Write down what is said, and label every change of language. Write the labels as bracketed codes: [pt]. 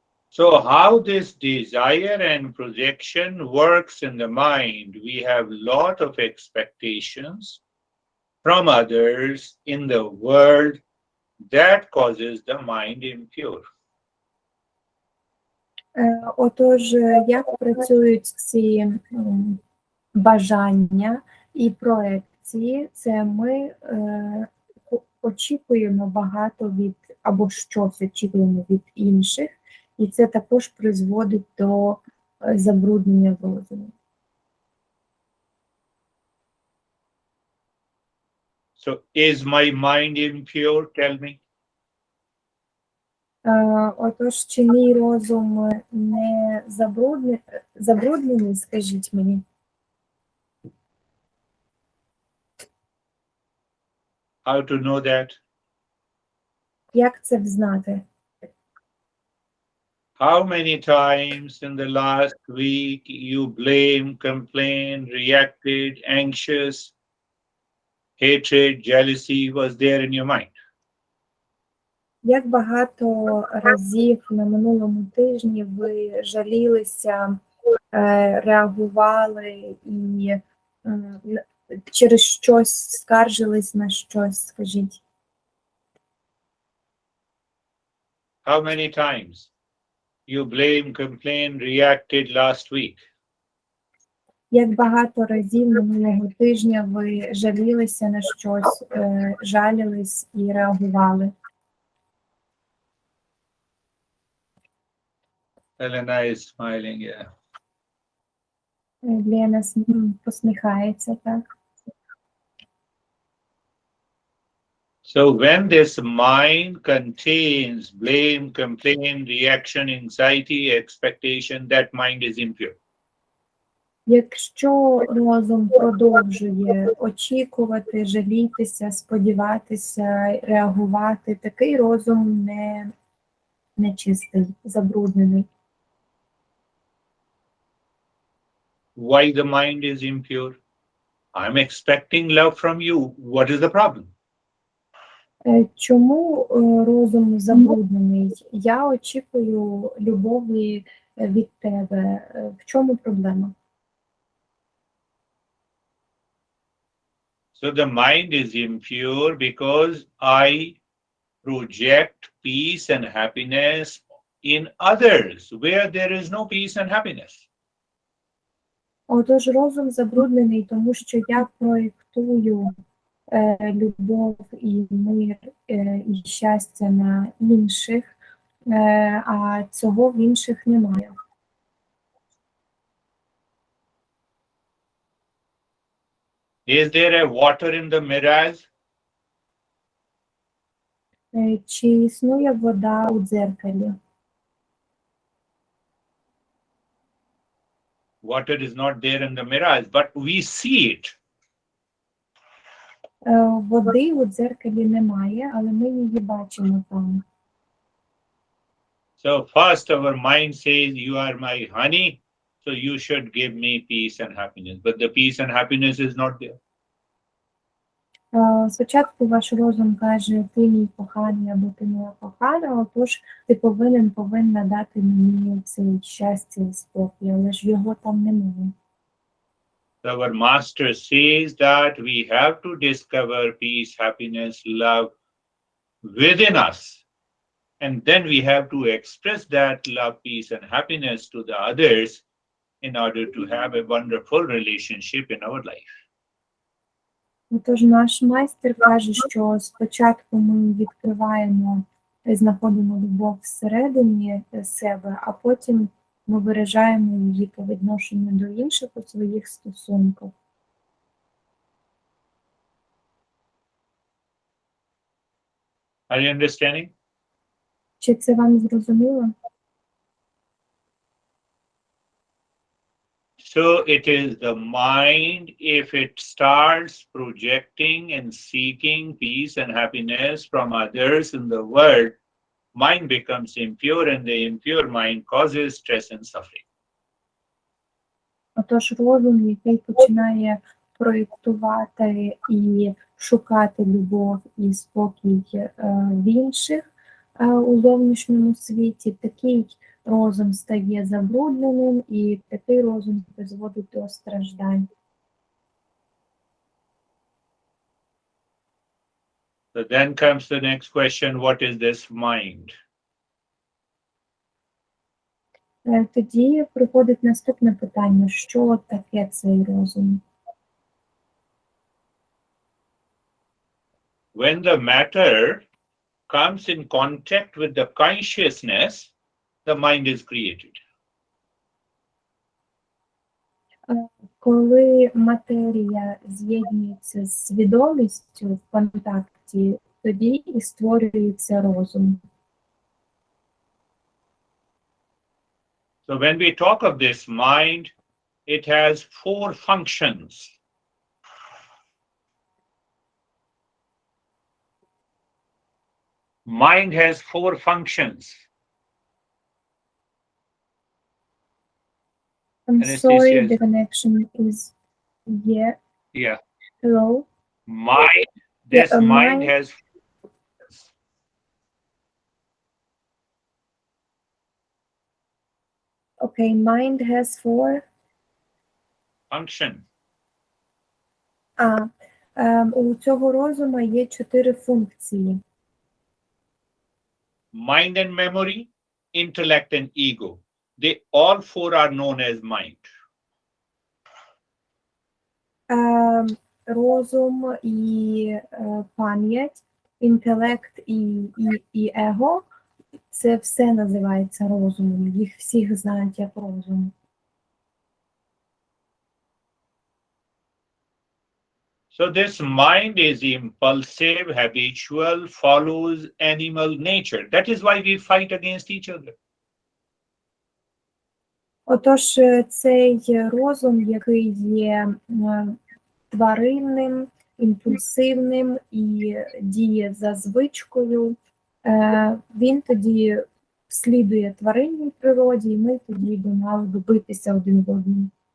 [en] so how this desire and projection works in the mind? We have lot of expectations from others in the world that causes the mind impure. [uk] Отож, як працюють ці бажання і проекції, це ми очікуємо багато від, або щось очікуємо від інших, і це також призводить до забруднення розуму. [en] So is my mind impure? Tell me. [uk] Отож, чи мій розум не забруднений, скажіть мені? [en] How to know that? [uk] Як це взнати? [en] How many times in the last week you blame, complain, reacted, anxious, hatred, jealousy was there in your mind? [uk] Як багато разів на минулому тижні ви жалілися, реагували і через щось скаржились на щось, скажіть? [en] How many times you blame, complain, reacted last week? [uk] Як багато разів минулого тижня ви жалілися на щось, жалілись і реагували? [en] Elena is smiling, yeah. [uk] Лена посміхається, так? [en] So when this mind contains blame, complaint, reaction, anxiety, expectation, that mind is impure. [uk] Якщо розум продовжує очікувати, жалітися, сподіватися, реагувати, такий розум нечистий, забруднений. [en] Why the mind is impure? I'm expecting love from you. What is the problem? [uk] Чому розум забруднений? Я очікую любові від тебе. В чому проблема? [en] So the mind is impure because I project peace and happiness in others where there is no peace and happiness. [uk] Отож, розум забруднений, тому що я проєктую любов і мир і щастя на інших, а цього в інших немає. [en] Is there a water in the mirrors? [uk] Чи існує вода у дзеркалі? [en] Water is not there in the mirrors, but we see it. [uk] Води у дзеркалі немає, але ми її бачимо там. [en] So first our mind says, you are my honey, so you should give me peace and happiness. But the peace and happiness is not there. [uk] Спочатку ваш розум каже, ти мій коханий або ти моя кохана, отож ти повинна дати мені це щастя і спокій, але ж його там немає. [en] So our master says that we have to discover peace, happiness, love within us. And then we have to express that love, peace, and happiness to the others in order to have a wonderful relationship in our life. [uk] Отож наш майстер каже, що спочатку ми відкриваємо, знаходимо любов всередині себе, а потім ми виражаємо її по відношенню до інших у своїх стосунках. [en] Are you understanding? [uk] Чи це вам зрозуміло? [en] So it is the mind, if it starts projecting and seeking peace and happiness from others in the world, mind becomes impure and the impure mind causes stress and suffering. [uk] Отож розум, який починає проєктувати і шукати любов і спокій в інших у зовнішньому світі, такий розум стає забрудненим і такий розум призводить до страждань. [en] So then comes the next question, what is this mind? [uk] Тоді приходить наступне питання, що таке цей розум? [en] When the matter comes in contact with the consciousness, the mind is created. [uk] Коли матерія з'єднується з свідомістю в контакті, тоді і створюється розум. [en] So when we talk of this mind, it has four functions. Mind has four functions. I'm And it sorry, says- the connection is Yeah. Hello? Mind, this Yeah, mind mind- has Okay, mind has four. function. [uk] У цього розуму є 4 функції. [en] Mind and memory, intellect and ego. They all four are known as mind. [uk] Розум і пам'ять, інтелект і его – це все називається розумом. Їх всіх знають як розум. [en] So this mind is impulsive, habitual, follows animal nature. That is why we fight against each other. [uk] Отож, цей розум, який є тваринним, імпульсивним і діє за звичкою, він тоді слідує тваринній природі, і ми тоді би мали би битися один в одному.